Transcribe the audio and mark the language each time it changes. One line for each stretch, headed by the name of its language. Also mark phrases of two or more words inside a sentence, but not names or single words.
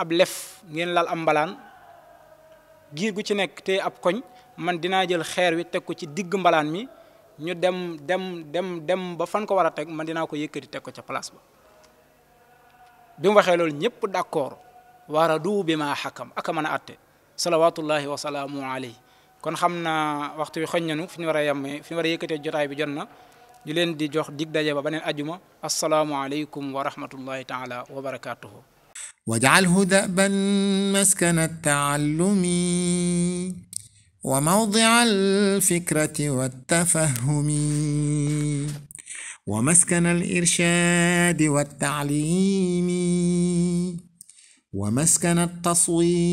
Wolof: ab lef ngeen lal am mbalaan giir gu ci nekk téye ab koñ man dinaa jël xeer wi teg ko ci digg mbalaan mi ñu dem ba fan ko war a teg man dinaa ko yëkkati teg ko ca place ba bi mu waxee loolu ñëpp d'accord waradu bi ma xakam aka mën a atte
Arabic: صلوات الله وسلامه عليه
Wolof: kon xam naa waxtu wi xoñ nanu fi ñu war a yemmee fi ñu war a yëkkatee jotaay bi jot na ñu leen di jox dig daje ba beneen ajuma
Arabic: السلام عليكم ورحمة الله تعالى وبركاته واجعله دأبا مسكن التعلم وموضع الفكرة والتفهم ومسكن الإرشاد والتعليم ومسكن التصوير